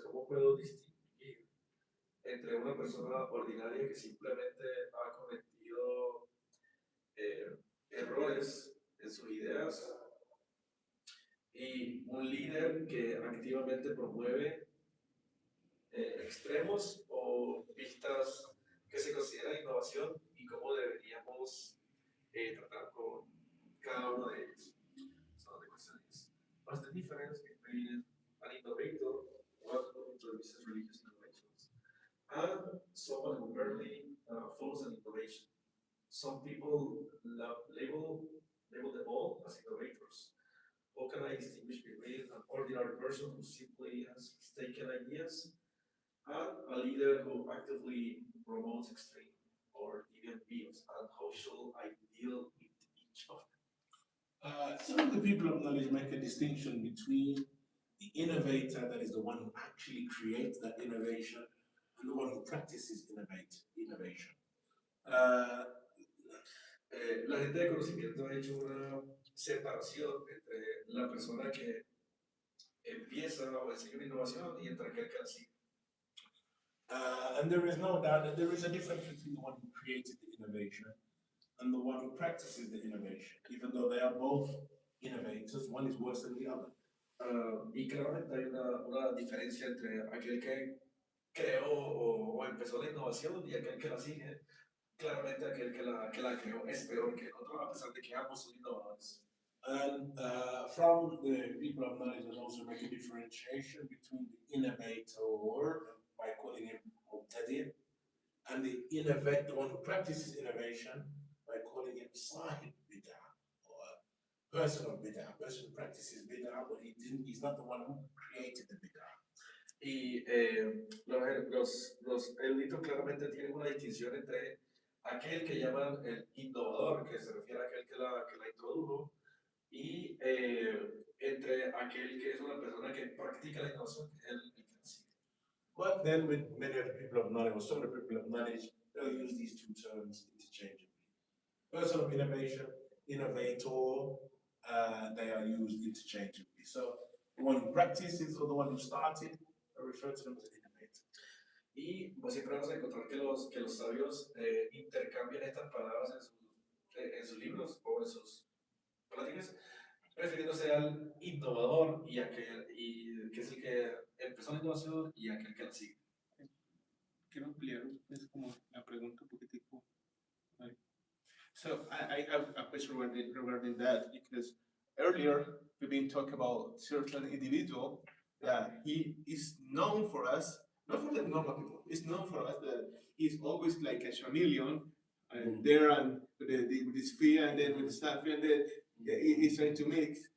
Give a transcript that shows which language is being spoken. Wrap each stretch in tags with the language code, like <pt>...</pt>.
<es>¿Cómo puedo distinguir entre una persona ordinaria que simplemente ha cometido errores en sus ideas y un líder que activamente promueve extremos o vistas que se consideran innovación y cómo deberíamos tratar con cada uno de ellos?</es> <en>So the question is, what's the difference between an innovator, one who introduces religious innovations, and someone who barely follows an innovation? Some people label them all as innovators. How can I distinguish between an ordinary person who simply has mistaken ideas and a leader who actively promotes extreme or deviant views? And how should I deal with each of them? Some of the people of knowledge make a distinction between the innovator, that is the one who actually creates that innovation, and the one who practices innovation.</en> <es>La gente de conocimiento ha hecho una separación entre la persona que empieza o enseña una innovación y entre aquel que la sigue.</es> <en>And there is no doubt that there is a difference between the one who created the innovation and the one who practices the innovation. Even though they are both innovators, one is worse than the other.</en> <es>Y claramente hay una diferencia entre aquel que creó o empezó la innovación y aquel que la sigue. Claramente aquel que la creó es peor que el otro, a pesar de que ambos son innovadores.</es> <en>And from the people of knowledge, there's also make a differentiation between the innovator, by calling him Muqtadir, and the innovate, the one who practices innovation, by calling him Sahib Bid'ah, or a person of Bid'ah, a person who practices Bid'ah, but he's not the one who created the Bid'ah.</en> <es>Y los eruditos claramente tienen una distinción entre aquel que llaman el innovador, que se refiere a aquel que la introdujo, y entre aquel que es una persona que practica la innovación, que es el que la sigue.</es> <en>But then with many of the people of knowledge, or some of the people of knowledge, they'll use these two terms interchangeably. Person of innovation, innovator, they are used interchangeably. So the one who practices or the one who started are referred to them as an innovator.</en> <es>Y pues siempre vamos a encontrar que los sabios intercambian estas palabras en sus libros o en sus pláticas, refiriéndose al innovador y que es el que empezó la innovación y aquel que la sigue. Quiero ampliar es como la pregunta un poquitico.</es> <en>So I have a question regarding that because earlier we've been talking about certain individual that he is known for us, not for the normal people. It's known for us that he's always like a chameleon, and there and with his fear and then with the stuff and then he's trying to mix.</en>